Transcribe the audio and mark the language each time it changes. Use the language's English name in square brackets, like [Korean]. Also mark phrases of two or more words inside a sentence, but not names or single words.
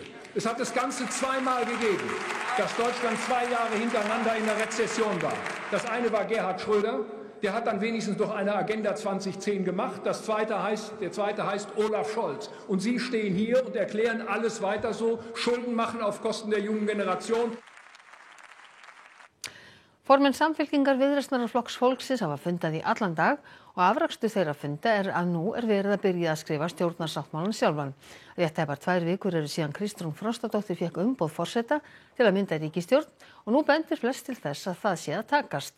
[German] Es hat das Ganze zweimal gegeben, dass Deutschland 2 Jahre hintereinander in der Rezession war. Das eine war Gerhard Schröder, der hat dann wenigstens noch eine Agenda 2010 gemacht. Der zweite heißt Olaf Scholz. Und Sie stehen hier und erklären alles weiter so, Schulden machen auf Kosten der jungen Generation. [Icelandic] Formenn Samfylkingar, Viðreisnar og Flokks fólksins hafa fundað í allan dag og afrakstur þeirra funda að nú verið að byrja að skrifa stjórnarsáttmálann sjálfan. Rétt tæpar 2 vikur eru síðan Kristrún Frostadóttir fékk umboð forseta til að mynda ríkisstjórn og nú bendir flest til þess að það sé að takast.